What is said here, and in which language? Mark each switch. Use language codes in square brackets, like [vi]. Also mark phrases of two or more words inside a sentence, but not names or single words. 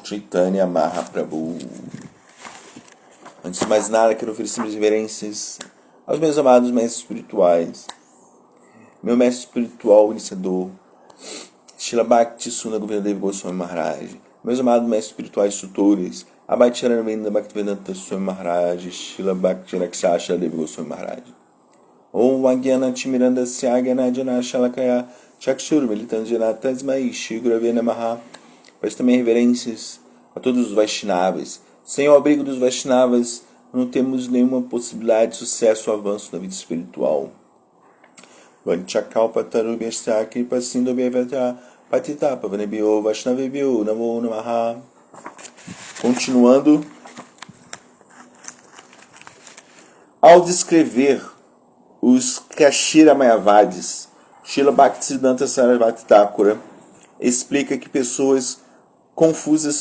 [pt] Chaitanya Mahaprabhu. Antes de mais nada, quero oferecer minhas reverências aos meus amados mestres espirituais, meu mestre espiritual iniciador, Srila Bhakti Sunda Govindadeva Goswami Maharaj, meus amados mestres espirituais instrutores, Abhay Charananda Bhaktivedanta Swami Maharaj, Srila Bhakti Rakshasha Deva Goswami Maharaj. [sa] Om Vagyana Timiranda Syagana Jana Shalakaya Chakshur Militanjana Tasmai Shigurave Namaha. [pt] Peço também reverências a todos os Vaishnavas. Sem o abrigo dos Vaishnavas, não temos nenhuma possibilidade de sucesso ou avanço na vida espiritual. [sa] Vanchakalpatarubhyasya kripasindobhyavata patita pavanebhyo vaishnavebhyo namo namaha. [pt] Continuando, ao descrever os Kashira Mayavadis, Srila Bhaktisiddhanta Sarasvati Thakura explica que pessoas confusas